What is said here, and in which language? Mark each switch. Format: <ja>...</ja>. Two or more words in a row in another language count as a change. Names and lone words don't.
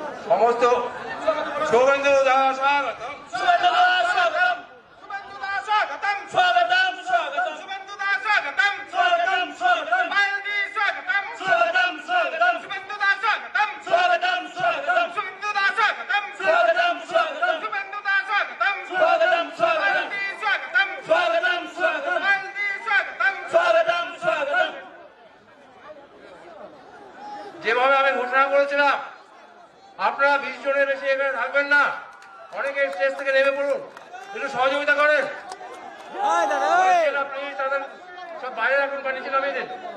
<bn>সমস্ত শুভেন্দু দাস স্বাগতম, শুভেন্দু দাস স্বাগতম, শুভেন্দু দাস স্বাগতম, স্বাগতম স্বাগতম, শুভেন্দু দাস স্বাগতম, স্বাগতম স্বাগতম, পায়েলজি স্বাগতম, স্বাগতম স্বাগতম, শুভেন্দু দাস স্বাগতম, স্বাগতম স্বাগতম, শুভেন্দু দাস স্বাগতম, স্বাগতম স্বাগতম, শুভেন্দু দাস স্বাগতম, স্বাগতম স্বাগতম, পায়েলজি স্বাগতম, স্বাগতম স্বাগতম, পায়েলজি স্বাগতম। স্বাগতম স্বাগতম। যেভাবে আমি ঘোষণা করেছিলাম আপনারা 20 জনের বেশি এখানে থাকবেন না, অনেকে স্টেজ থেকে নেমে পড়ুন, একটু সহযোগিতা করেন। প্লিজ তাদের সব বাইরে রাখুন বা নিচে নামিয়ে দিন।</bn>